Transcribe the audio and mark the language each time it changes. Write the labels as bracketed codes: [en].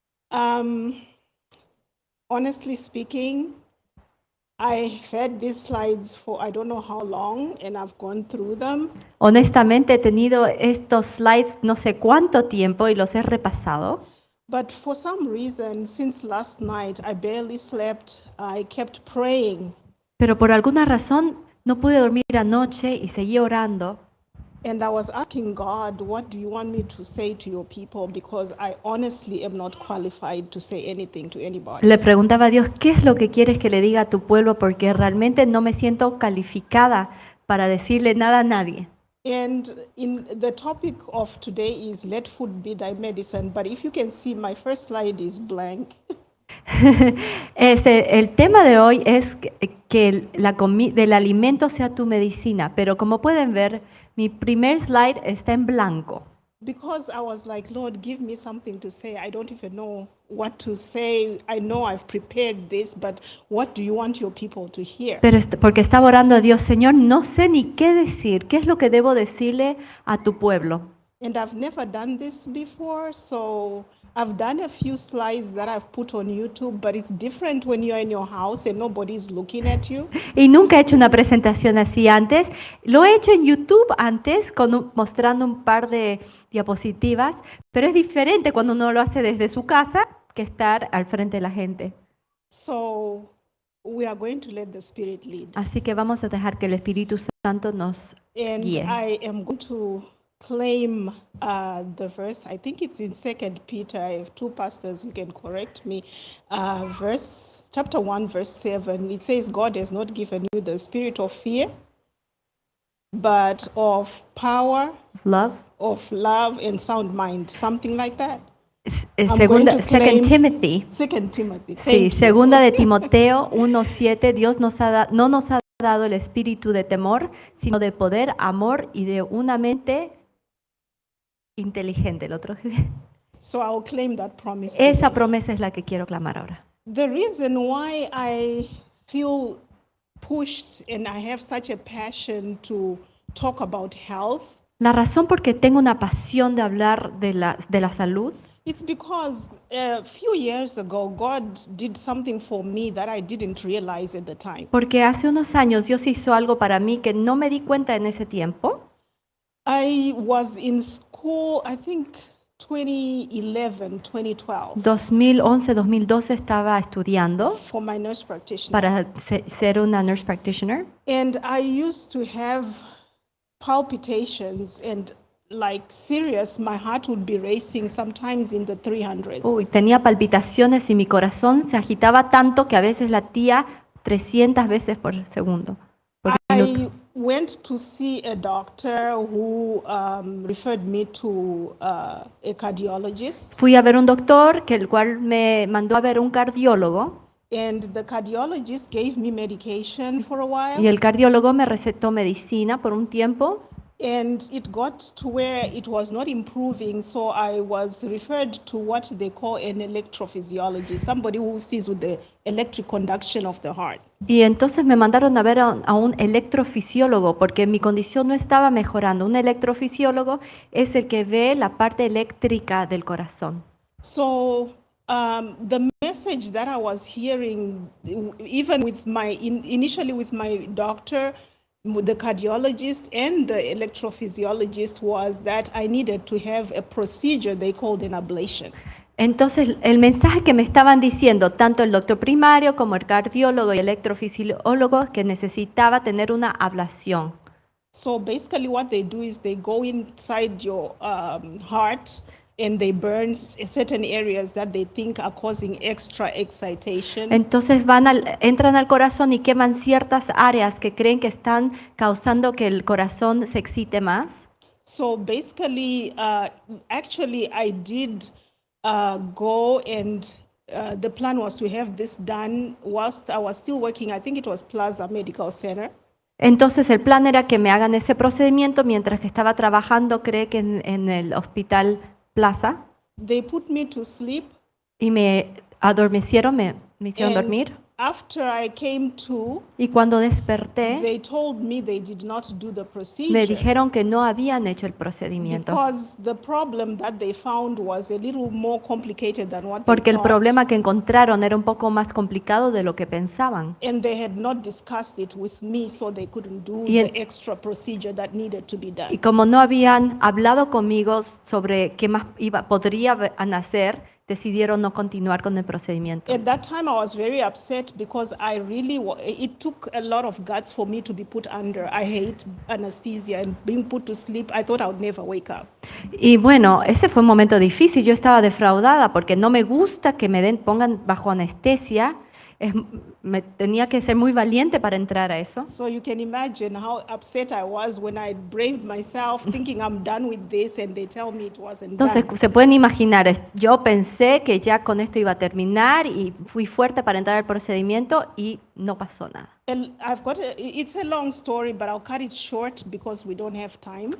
[en] Um, honestly speaking, I had these slides for I don't know how long, and I've gone through them. [es] Honestamente he tenido estos slides no sé cuánto tiempo y los he repasado, [en] But for some reason, since last night, I barely slept. I kept praying, [es] pero por alguna razón no pude dormir anoche y seguí orando. [en] and I was asking God, what do you want me to say to your people? Because I honestly am not qualified to say anything to anybody. [es] Le preguntaba a Dios, ¿qué es lo que quieres que le diga a tu pueblo? Porque realmente no me siento calificada para decirle nada a nadie. [en] And in the topic of today is let food be thy medicine. But if you can see, my first slide is blank. [es] El tema de hoy es que del alimento sea tu medicina, pero como pueden ver, mi primer slide está en blanco. [en] Because I was like, Lord, give me something to say. I don't even know what to say. I know I've prepared this, but what do you want your people to hear? [es] Pero porque estaba orando a Dios, Señor, no sé ni qué decir, qué es lo que debo decirle a tu pueblo. [en] And I've never done this before, so I've done a few slides that I've put on YouTube, but it's different when you're in your house and nobody's looking at you. [es] Y nunca he hecho una presentación así antes. Lo he hecho en YouTube antes, mostrando un par de diapositivas, pero es diferente cuando uno lo hace desde su casa que estar al frente de la gente. [en] So we are going to let the Spirit lead. [es] Así que vamos a dejar que el Espíritu Santo nos [en] And [es] guíe. [en] I am going to claim the verse. I think it's in 2 Peter. I have two pastors who can correct me. Chapter 1, verse 7. It says, God has not given you the spirit of fear, but of power, Love. of love, and sound mind. Something like that. Second Timothy. 2 Timothy. [es] Sí, [en] Thank you. [es] segunda de Timoteo 1:7, Dios no nos ha dado el espíritu de temor, sino de poder, amor y de una mente inteligente. El otro. [en] So I'll claim that promise [es] Esa [en] today. [es] promesa es la que quiero clamar ahora. [en] The reason why I feel pushed and I have such a passion to talk about health, [es] La razón por que tengo una pasión de hablar de la salud [en] it's because a few years ago, God did something for me that I didn't realize at the time. [es] porque hace unos años Dios hizo algo para mí que no me di cuenta en ese tiempo. [en] I was in school, I think 2011, 2012, [es] 2011, 2012 estaba estudiando [en] for my nurse practitioner. [es] para ser una nurse practitioner. [en] And I used to have palpitations and like serious, my heart would be racing sometimes in the 300s. [es] Uy, tenía palpitaciones y mi corazón se agitaba tanto que a veces latía 300 veces por segundo. Por minuto. [en] I went to see a doctor who referred me to a cardiologist. [es] Fui a ver un doctor, el cual me mandó a ver un cardiólogo, [en] And the cardiologist gave me medication for a [es] y [en] while. [es] el cardiólogo me recetó medicina por un tiempo, [en] And it got to where it was not improving, so I was referred to what they call an electrophysiologist, somebody who sees with the electric conduction of the heart. [es] y entonces me mandaron a ver a un electrofisiólogo porque mi condición no estaba mejorando. Un electrofisiólogo es el que ve la parte eléctrica del corazón. [en] So the message that I was hearing, even with initially with my doctor, the cardiologist and the electrophysiologist, was that I needed to have a procedure they called an ablation. [es] Entonces, el mensaje que me estaban diciendo tanto el doctor primario como el cardiólogo y el electrofisiólogo es que necesitaba tener una ablación. [en] So basically what they do is they go inside your heart and they burn certain areas that they think are causing extra excitation. [es] Entonces entran al corazón y queman ciertas áreas que creen que están causando que el corazón se excite más. [en] So basically, actually I did go and the plan was to have this done whilst I was still working. I think it was Plaza Medical Center. [es] Entonces el plan era que me hagan ese procedimiento mientras que estaba trabajando, creo que en el hospital Plaza, [en] They put me to sleep [es] y me adormecieron, me hicieron [en] And [es] dormir. [en] after I came to, [es] Y cuando desperté, [en] they told me they did not do the [es] me [en] procedure [es] dijeron que no habían hecho el procedimiento. [en] because the problem that they found was a little more complicated than what they [es] Porque el [en] thought. [es] problema que encontraron era un poco más complicado de lo que pensaban. [en] And they had not discussed it with me, so they couldn't do [es] Y en- [en] the extra procedure that needed to be [es] Y [en] done. [es] como no habían hablado conmigo sobre qué más podrían hacer, decidieron no continuar con el procedimiento. [en] At that time, I was very upset because I really, it took a lot of guts for me to be put under. I hate anesthesia and being put to sleep. I thought I would never wake up. [es] Y bueno, ese fue un momento difícil. Yo estaba defraudada porque no me gusta que me pongan bajo anestesia. Me tenía que ser muy valiente para entrar a eso. [en] So you can imagine how upset I was when I braved myself thinking I'm done with this and they tell me it wasn't [es] Entonces, [en] done. [es] se pueden imaginar, yo pensé que ya con esto iba a terminar y fui fuerte para entrar al procedimiento y no pasó nada. [en] And it's a long story, but I'll cut it short because we don't have time.